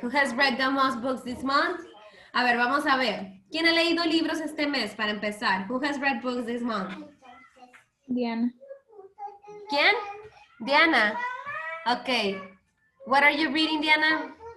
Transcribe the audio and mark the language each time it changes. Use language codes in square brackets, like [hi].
[en] Who has read the most books this month? [es] A ver, vamos a ver. ¿Quién ha leído libros este mes para empezar? [en] Who has read books this month? Diana. [es] ¿Quién? Diana. Okay. [en] What are you reading, Diana?